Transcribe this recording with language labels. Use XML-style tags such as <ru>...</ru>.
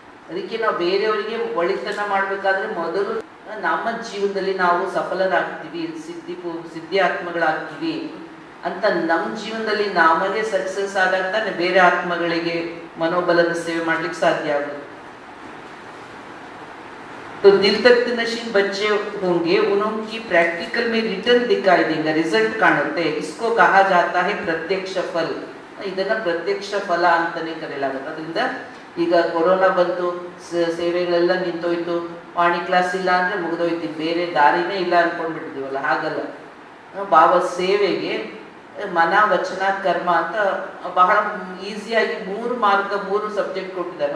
<kn>ಅದಕ್ಕೆ ನಾವು ಬೇರೆಯವರಿಗೆ ಒಳಿತನ್ನ ಮಾಡ್ಬೇಕಾದ್ರೆ ಮೊದಲು ನಮ್ಮ ಜೀವನದಲ್ಲಿ ನಾವು ಸಫಲರಾಗ್ತೀವಿ, ಸಿದ್ಧಿ ಆತ್ಮಗಳಾಗ್ತೀವಿ ಅಂತ ನಮ್ಮ ಜೀವನದಲ್ಲಿ ನಮಗೆ ಸಕ್ಸಸ್ ಆದಾಗ ತಾನೆ ಬೇರೆ ಆತ್ಮಗಳಿಗೆ ಮನೋಬಲದ ಸೇವೆ ಮಾಡ್ಲಿಕ್ಕೆ ಸಾಧ್ಯ ಆಗುತ್ತೆ.</kn> <hi>तो दिल तक नशीन बच्चे होंगे उनकी प्रैक्टिकल में रिटर्न दिखाई देगा, रिजल्ट</hi> <kn>ಕಾಣುತ್ತೆ.</kn> <hi>इसको कहा जाता है प्रत्यक्ष फल.</hi> <kn>ಇದನ್ನ ಪ್ರತ್ಯಕ್ಷ ಫಲ ಅಂತಾನೆ ಕರೆಯಲಾಗುತ್ತೆ. ಅದರಿಂದ ಈಗ ಕೊರೋನಾ ಬಂತು, ಸೇವೆಗಳೆಲ್ಲ ನಿಂತೋಯ್ತು, ವಾಣಿ ಕ್ಲಾಸ್ ಇಲ್ಲ ಅಂದ್ರೆ ಮುಗಿದೋಯ್ತು, ಬೇರೆ ದಾರಿನೇ ಇಲ್ಲ ಅನ್ಕೊಂಡ್ಬಿಟ್ಟಿದೀವಲ್ಲ. ಹಾಗಲ್ಲ, ಬಾಬಾ ಸೇವೆಗೆ ಮನ ವಚನ ಕರ್ಮ ಅಂತ ಬಹಳ ಈಸಿಯಾಗಿ 3 ಮಾರ್ಗ 3 ಸಬ್ಜೆಕ್ಟ್ ಕೊಟ್ಟಿದ್ದಾರೆ.</kn>